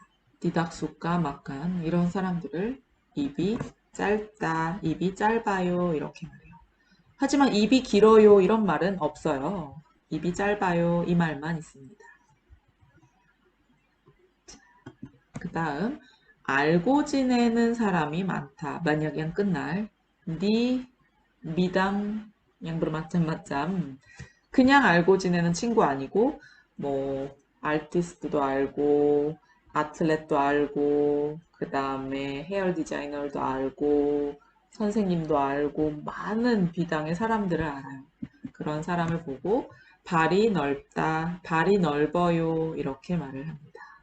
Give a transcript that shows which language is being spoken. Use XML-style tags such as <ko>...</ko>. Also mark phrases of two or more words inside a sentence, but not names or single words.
<ko>디닥수가 막간 이런 사람들을 입이 짧다, 입이 짧아요 이렇게 말해요. 하지만 입이 길어요 이런 말은 없어요. 입이 짧아요 이 말만 있습니다. 그 다음 알고 지내는 사람이 많다.</ko> <id>만약 yang kenal di bidang yang bermacam-macam.</id> <ko>그냥 알고 지내는 친구 아니고 뭐 아티스트도 알고 아틀렛도 알고 그 다음에 헤어 디자이너도 알고 선생님도 알고 많은 비당의 사람들을 알아요. 그런 사람을 보고 발이 넓다, 발이 넓어요 이렇게 말을 합니다.</ko>